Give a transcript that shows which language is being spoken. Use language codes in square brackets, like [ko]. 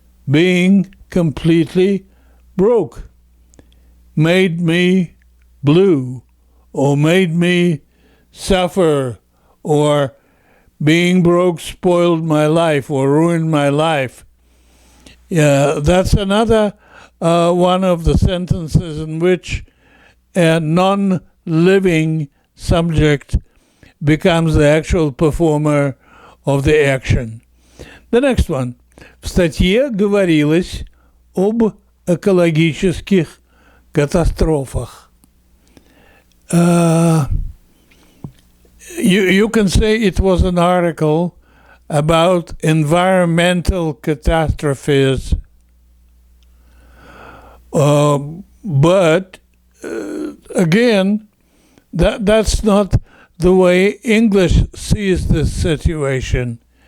[en] Being completely broke made me blue or made me suffer, or being broke spoiled my life or ruined my life. Yeah, that's another one of the sentences in which a non-living subject becomes the actual performer of the action. The next one. [ru] В статье говорилось об экологических катастрофах. [en] You can say it was an article about environmental catastrophes, but again, that's not the way English sees this situation.